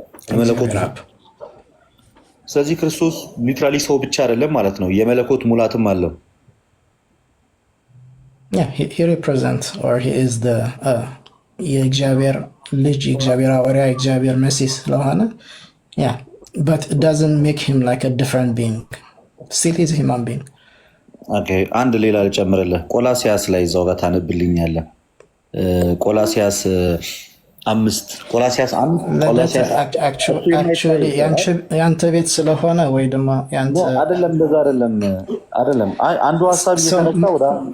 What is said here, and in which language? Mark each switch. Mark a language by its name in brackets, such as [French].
[Amharic] የመለኮት። ስለዚህ ክርስቶስ ሊትራሊ ሰው ብቻ አይደለም ማለት ነው፣ የመለኮት ሙላትም አለው። [English] he represents or he is the [Amharic] የእግዚአብሔር ልጅ የእግዚአብሔር ሐዋርያ የእግዚአብሔር መሲህ ስለሆነ [English] but it doesn't make him like a different being, still is a human being። [Amharic] አንድ ሌላ ልጨምርልህ። ቆላሲያስ ላይ እዛው ጋር ታነብልኛለህ። ቆላሲያስ 5 ቆላሲያስ 1 ቆላሲያስ አክቹዋሊ ያንተ ቤት ስለሆነ ወይ ደግሞ ያንተ አይደለም፣ እንደዛ አይደለም። አንዱ ሐሳብ እየተነሳ ወደ